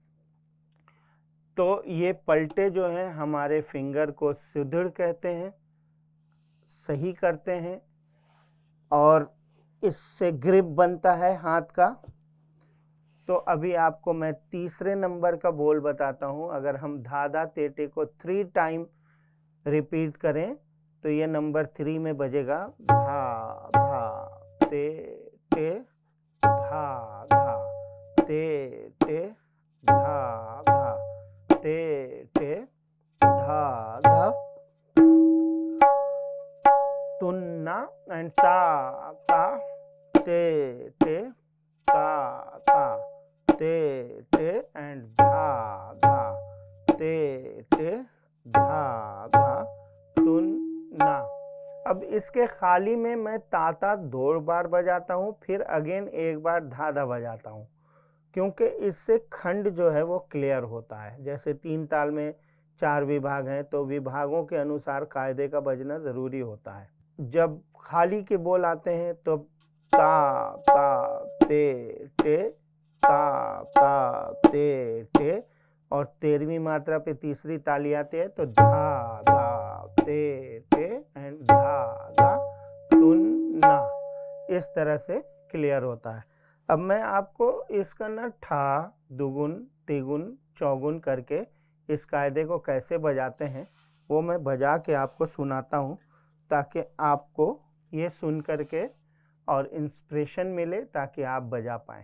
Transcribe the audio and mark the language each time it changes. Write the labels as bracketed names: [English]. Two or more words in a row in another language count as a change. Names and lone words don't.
[Hindi] तो ये पलटे जो हैं हमारे फिंगर को सुदृढ़ कहते हैं, सही करते हैं और इससे ग्रिप बनता है हाथ का। तो अभी आपको मैं तीसरे नंबर का बोल बताता हूँ। अगर हम धा धा तेटे को 3 [English] time repeat [Hindi] करें तो ये नंबर 3 में बजेगा। धा धा ते टे, धा धा ते टे, धा धा ते टे, धा धा। तुन्ना एंड ता ता ते टे, ता ता ते टे एंड धा धा ते टे, धा धा तुन्ना। अब इसके खाली में मैं ताता 2 बार बजाता हूँ, फिर अगेन 1 बार धा धा बजाता हूँ, क्योंकि इससे खंड जो है वो क्लियर होता है। जैसे 3 ताल में 4 विभाग हैं तो विभागों के अनुसार कायदे का बजना ज़रूरी होता है। जब खाली के बोल आते हैं तो ता ता ते टे, ता ता ते टे, और 13वीं मात्रा पे तीसरी ताली आती है तो धा धा ते टे एंड धा धा तुन्ना। इस तरह से क्लियर होता है। अब मैं आपको इसका ना ठा, दुगुन, तिगुन, चौगुन करके इस कायदे को कैसे बजाते हैं वो मैं बजा के आपको सुनाता हूँ, ताकि आपको ये सुन करके और इंस्पिरेशन मिले ताकि आप बजा पाएँ।